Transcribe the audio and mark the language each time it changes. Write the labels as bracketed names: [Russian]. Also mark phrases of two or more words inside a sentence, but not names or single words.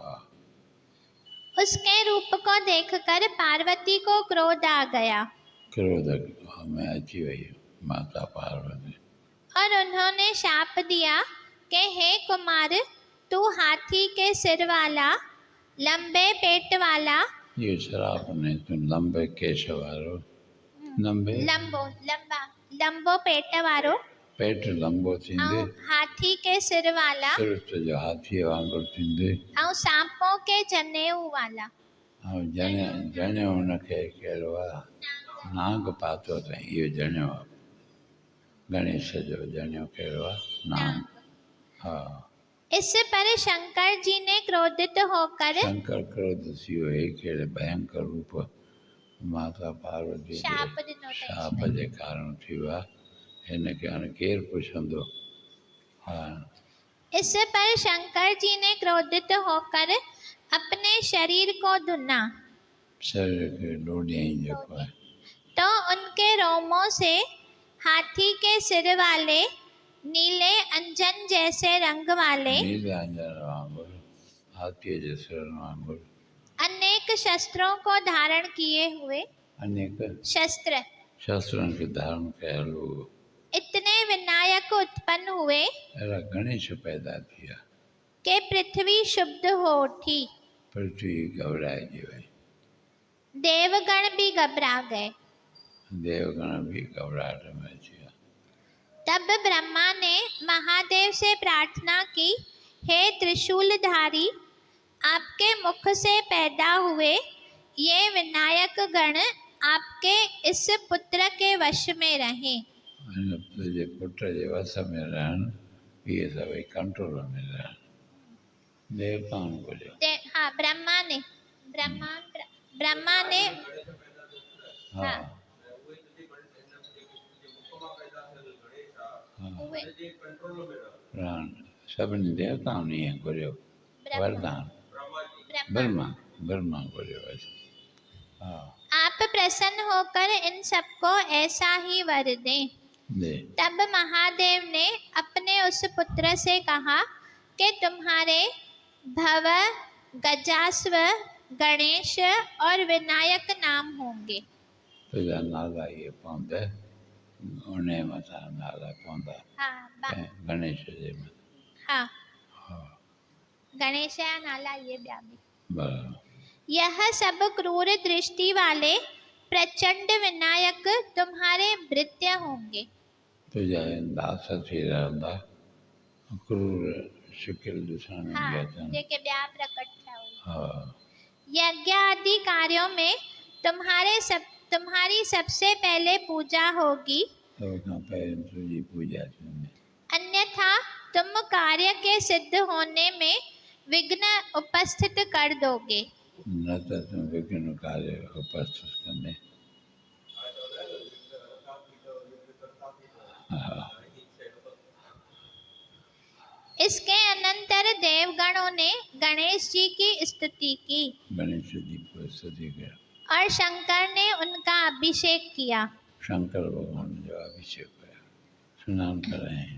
[Hindi] उसके रूप को देखकर पार्वती को क्रोध आ गया। [Sindhi] क्रोध में अची वही माता पार्वती [Hindi] और उन्होंने शाप दिया कि हे कुमार, तू हाथी के सिर वाला, लंबे पेट वाला। ये श्राप नहीं, [Sindhi] तू लंबे केश वारो, लंबो पेट वारो, पेट लंबो थींदे, [Hindi] हाथी के सिर वाला, [Sindhi] सिर जो हाथी वांगुरु थींदे, [Hindi] और सांपों के जनेऊ वाला। और [Sindhi] जनेऊ उनखे कहिड़ो आहे, नाग पातो अथई। इहो जनेऊ गणेश जो जनेऊ कहिड़ो आहे, नाग। हाँ, [Hindi] इस पर शंकर जी ने क्रोधित होकर, [Sindhi] शंकर क्रोधित थी वियो, कहिड़े भयंकर रूप माता पार्वती शाप जे कारण थियो आहे, हिनखे हाणे केरु पुछंदो। [Hindi] हाँ, इस पर शंकर जी ने क्रोधित होकर अपने शरीर को धुना, [Sindhi] शरीर खे डोडियई जेको आहे [Hindi] तो उनके रोमों से हाथी के सिर वाले नीले अंजन जैसे रंग वाले [Sindhi] नीले अंजन वांगुरु हाथीअ जे सिरनि वांगुरु [Hindi] अनेक शस्त्रों को धारण किए हुए [Sindhi] अनेक शस्त्र शस्त्रनि खे धारण कयल हो। [Hindi] इतने विनायक उत्पन्न हुए [Sindhi] अहिड़ा गणेश पैदा थिया। [Hindi] कि पृथ्वी शुद्ध हो उठी। [Sindhi] पृथ्वी घबराइजी वई। [Hindi] देवगण भी घबरा गए। देवगण भी घबराहट में [Sindhi] अची विया। [Hindi] तब ब्रह्मा ने महादेव से प्रार्थना की, हे त्रिशूलधारी, आपके मुख से पैदा हुए ये विनायक गण आपके इस पुत्र के वश में रहें। [Sindhi] हिन जे पुट जे वस में रहनि, इहे सभई कंट्रोल में रहनि। देवताउनि घुरियो। [Hindi] हाँ, ब्रह्मा ने [Sindhi] हा हाँ, उहे रहनि सभिनी देवताउनि ईअं घुरियो वरदान। ब्रह्मा घुरियो हुअसि। हा [Hindi] आप प्रसन्न होकर इन सबको ऐसा ही वर दें। दे तब महादेव ने अपने उस पुत्र से कहा कि तुम्हारे भव, गजास्व, गणेश और विनायक नाम होंगे। [Sindhi] तुझा नाला इहे पवंदा, उन मथां नाला पवंदा। हाँ, गणेश जे मथां। हाँ, हा गणेश जा नाला ये ॿिया बि। बराबरि। [Hindi] यह सब क्रूर दृष्टि वाले प्रचंड विनायक तुम्हारे भृत्य होंगे। [Sindhi] तुझा दास थी रहंदा, क्रूर शिकिल ॾिसण में हाँ, बि अचनि। जेके ॿिया प्रकट थिया हुआ। हा [Hindi] यज्ञ आदि कार्यों में तुम्हारी सबसे पहले पूजा होगी। [Sindhi] सभ खां पहिरीं तुंहिंजी पूॼा थींदी। [Hindi] अन्यथा तुम कार्य के सिद्ध होने में विघ्न उपस्थित कर दोगे। [Sindhi] न त तूं विघ्न कार्य उपस्थित कंदे। हा [Hindi] इसके अनंतर देवगणों ने गणेश जी की स्तुति की [Sindhi] गणेश जी को स्तुति कया [Hindi] और शंकर ने उनका अभिषेक किया। [Sindhi] शंकर भगवान जो अभिषेक कया, स्नान करायईं।